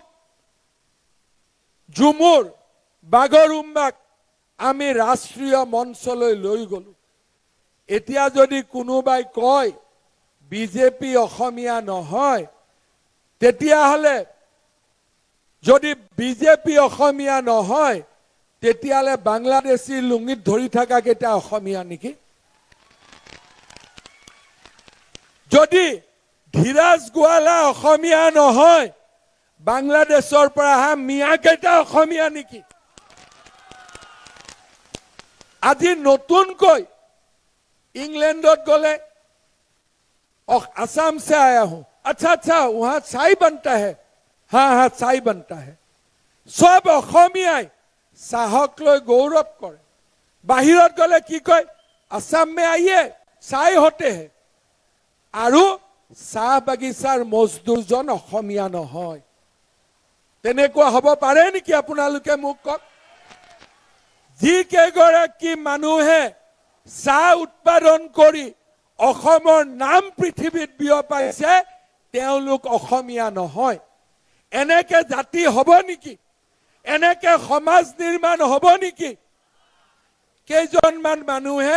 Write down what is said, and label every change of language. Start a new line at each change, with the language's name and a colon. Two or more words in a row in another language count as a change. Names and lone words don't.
Assamese: ঝুমুৰ বাগৰুম্বাক আমি ৰাষ্ট্ৰীয় মঞ্চলৈ লৈ গলো এতিয়া যদি কোনোবাই কয় বিজেপি অসমীয়া নহয় তেতিয়াহলে যদি বিজেপি অসমীয়া নহয় তেতিয়ালে বাংলাদেশী লুঙিত ধৰি থকা কেটা অসমীয়া নেকি যদি ধীৰাজ গোৱালা অসমীয়া নহয় বাংলাদেশৰ পৰা হা মিয়া কেটা অসমীয়া নেকি আজি নতুনকৈ ইংলেণ্ডত গ'লে
Hindi: और असम से आया हूं अच्छा वहां चाय बनता है हाँ चाय बनता है
Assamese: सब অসমীয়াই চাহক লৈ গৌৰৱ কৰে বাহিৰত গলে কি কয়
Hindi: असम में आइए चाय होते हैं
Assamese: আৰু চাহ বাগিচাৰ মজদুৰজন অসমীয়া নহয় তেনেকুৱা হ'ব পাৰে নেকি আপোনালোকে মোক কওক যি কেইগৰাকী মানুহে চাহ উৎপাদন কৰি অসমৰ নাম পৃথিৱীত বিয়পাইছে তেওঁলোক অসমীয়া নহয় এনেকে জাতি হ'ব নেকি এনেকে সমাজ নিৰ্মাণ হ'ব নেকি কেইজনমান মানুহে